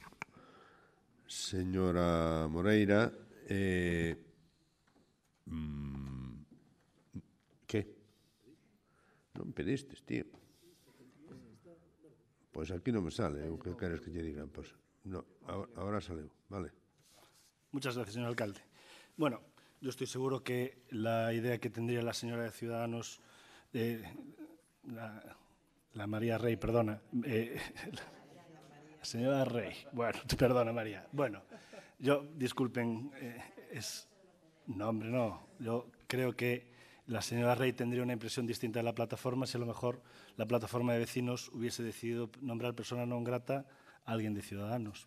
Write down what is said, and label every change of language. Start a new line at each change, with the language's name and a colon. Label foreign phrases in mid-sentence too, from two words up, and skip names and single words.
Galician: Señora Moreira, que? Non pedistes, tío. Pois aquí non me sale o que queres que lle digan. Pois, no, agora saleu, vale.
Spanish: Muchas gracias, señor alcalde. Bueno, yo estoy seguro que la idea que tendría la señora de Ciudadanos, la María Rey, perdona, la señora Rey, bueno, perdona María, bueno, yo, disculpen, no, hombre, no, yo creo que la señora Rey tendría una impresión distinta de la plataforma si a lo mejor la plataforma de vecinos hubiese decidido nombrar persona non grata a alguien de Ciudadanos.